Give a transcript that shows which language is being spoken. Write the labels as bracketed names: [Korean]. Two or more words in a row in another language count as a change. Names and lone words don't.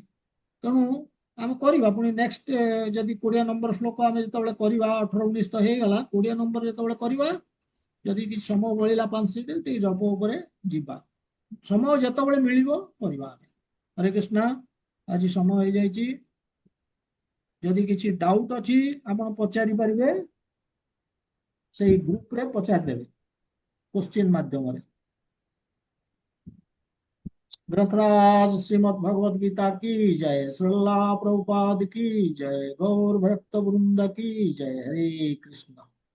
[Odia] ତେଣୁ ଆମେ କରିବା ପୁଣି ନେକ୍ସଟ, ଯଦି 20 ନମ୍ବର ଶ୍ଲୋକ ଆମେ ଯେତେବେଳେ କରିବା, 18 19 ତ ହେଇଗଲା, 20 ନମ୍ବର ଯେତେବେଳେ କରିବା, ଯଦି କିଛି ସମୟ ବଳିଲା 5 ମିନିଟ, ଟିକେ ଜପ ଉପରେ ଯିବା। ସମୟ ଯେତେବେଳେ ମିଳିବ କରିବା ଆମେ। ହରେ କୃଷ୍ଣ, ଆଜି ସମୟ ହେଇଯାଇଛି। ଯଦି କିଛି ଡାଉଟ୍ ଅଛି ଆପଣ ପଚାରି ପାରିବେ, ସେଇ ଗ୍ରୁପରେ ପଚାରିଦେବେ କ୍ୱେଶ୍ଚନ ମାଧ୍ୟମ। [Hindi] ग्रंथराज श्रीमद् भगवद गीता की जय, श्रीला प्रभुपाद की जय, गौर भक्त वृंद की जय। हरे कृष्ण।